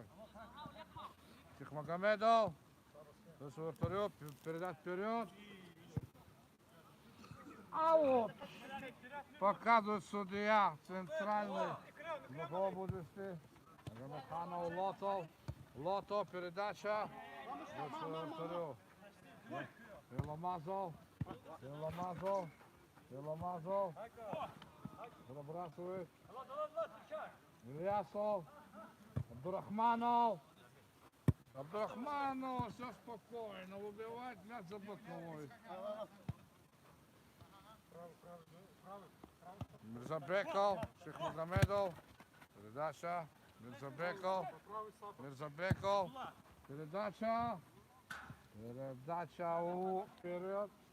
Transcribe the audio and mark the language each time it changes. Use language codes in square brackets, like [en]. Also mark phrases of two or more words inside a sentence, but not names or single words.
[ru] Тихмагомедов. Вратарю передать вперед. Аут! Показывает судья центральный. Глухого будущий. Магомедханов Лотов. Лотов передача. Вратарю. Беломазов. Пробрасывает. Ильясов. Абдурахманов. Абдурахманов, все спокойно. Убивать мяч за боковой. Мирзабеков. Шихмагомедов. Передача. Мирзабеков. Передача. Вперед.